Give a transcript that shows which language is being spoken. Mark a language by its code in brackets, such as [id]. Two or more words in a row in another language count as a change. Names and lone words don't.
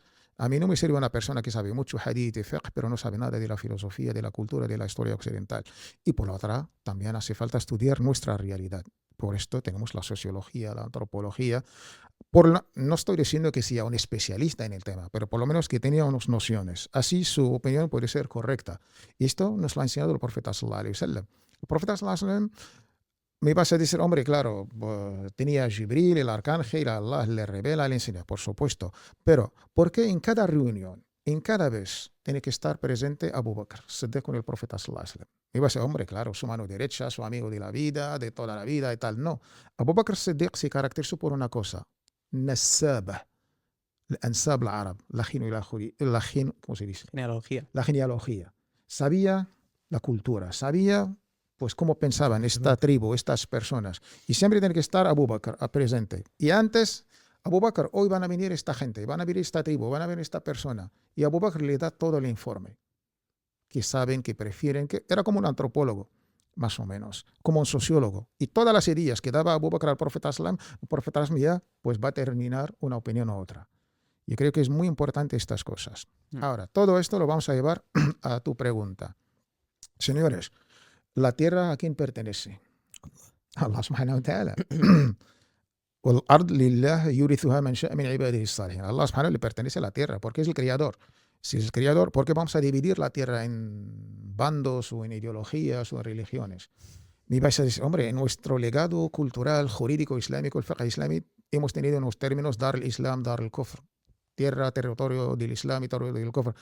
[es] A mí no me sirve una persona que sabe mucho hadith y fiqh, pero no sabe nada de la filosofía, de la cultura, de la historia occidental. Y por la otra, también hace falta estudiar nuestra realidad. Por esto tenemos la sociología, la antropología. No estoy diciendo que sea un especialista en el tema, pero por lo menos que tenía unas nociones. Así su opinión puede ser correcta. Y esto nos lo ha enseñado el profeta [ar] صلى الله عليه وسلم. [es] El profeta [ar] صلى الله عليه وسلم [es] me vas a decir, hombre, claro, tenía Jibril, el arcángel, Allah le revela, le enseña, por supuesto. Pero, ¿por qué en cada reunión, en cada vez, tiene que estar presente Abu Bakr, Siddiq con el profeta [ar] صلى الله عليه وسلم? [es] Me vas a decir, hombre, claro, su mano derecha, su amigo de la vida, de toda la vida y tal. No. Abu Bakr Siddiq se caracterizó por una cosa. [ar] نسابة الأنساب العرب [es] ¿cómo se dice? Genealogía. La genealogía. Sabía la cultura, sabía pues cómo pensaban esta tribu, estas personas. Y siempre tiene que estar Abu Bakr presente. Y antes, Abu Bakr, hoy van a venir esta gente, van a venir esta tribu, van a venir esta persona. Y Abu Bakr le da todo el informe. Que saben, que prefieren, que era como un antropólogo. Más o menos, como un sociólogo. Y todas las ideas que daba Abu Bakr al profeta Islam, el profeta Islam ya pues va a terminar una opinión u otra. Yo creo que es muy importante estas cosas. Ahora, todo esto lo vamos a llevar a tu pregunta. Señores, ¿la tierra a quién pertenece? [ar] الله سبحانه وتعالى. والأرض لله يورثها من شاء من عباده الصالحين. الله سبحانه [es] le pertenece a la tierra porque es el creador. Si es el creador, ¿por qué vamos a dividir la tierra en bandos o en ideologías o en religiones? Me vais a decir, hombre, en nuestro legado cultural, jurídico, islámico, el fiqh islámico, hemos tenido unos términos, [ar] دار الإسلام, دار الكفر, [es] tierra, territorio del Islam y territorio del kufr.